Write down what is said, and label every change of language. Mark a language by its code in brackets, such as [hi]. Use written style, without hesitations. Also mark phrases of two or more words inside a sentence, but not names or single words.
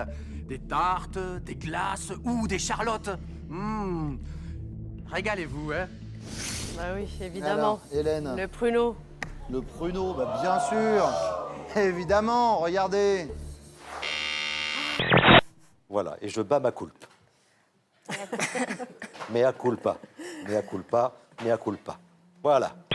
[fr] Des tartes, des glaces ou des charlottes. Régalez-vous, hein? Bah oui, évidemment. Alors, Hélène. Le pruneau. Le pruneau, bah bien sûr. Évidemment, regardez. Voilà, et je bats ma culpe. [la] Mea culpa, mea culpa, mea culpa. [fr] Voilà.